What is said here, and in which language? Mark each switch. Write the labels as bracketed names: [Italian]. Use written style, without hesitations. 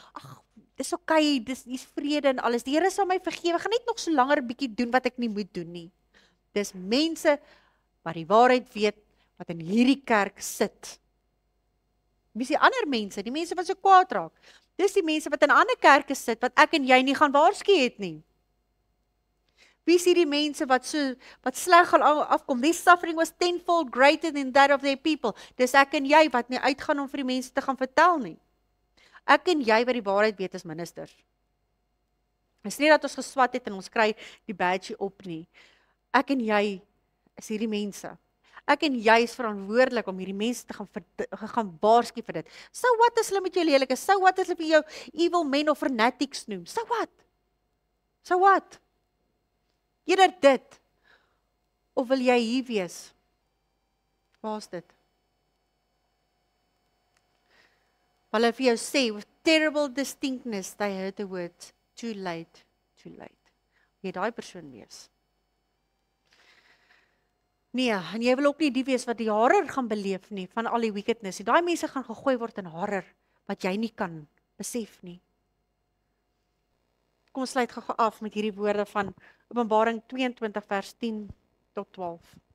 [Afrikaans] Ag, dis okay, dis vrede en alles. Die Here sal my vergewe. Ek gaan net nog so langer 'n bietjie doen wat ek nie moet doen nie." Dis mense wat die waarheid weet, wat in hierdie kerk sit. Wie is die ander mense? Die mense wat so kwaad raak. Dis die mense wat in ander kerke sit, wat ek en jy nie gaan waarsku het nie. Wie is hierdie mense wat sleg gaan afkom? [English] This suffering was tenfold greater than that of their people. [Afrikaans] Dis ek en jy wat nie uitgaan om vir die mense te gaan vertel nie. Ek en jy wat die waarheid weet as ministers. Dis nie dat ons geswat het en ons kry die badge op nie. Ek en jy is hierdie mense. Ek en jy is verantwoordelik om hierdie mense te gaan waarsku vir dit. So wat as hulle met jou lelik is? So wat as hulle vir jou [English] evil men [Afrikaans] of fanatics noem? So wat? So wat? Eerder dit. Of wil jy hier wees? Waar is dit? Hulle vir jou sê, [English] with terrible distinctness, they heard the words, too late, too late. [Afrikaans] Jy daai persoon wees. Nee, en jy wil ook nie die wees wat die horror gaan beleef nie, van al die wickedness. Daai mense gaan gegooi word in horror, wat jy nie kan besef nie. Kom ons sluit gou af met hierdie woorde van Openbaring 22 vers 10 tot 12.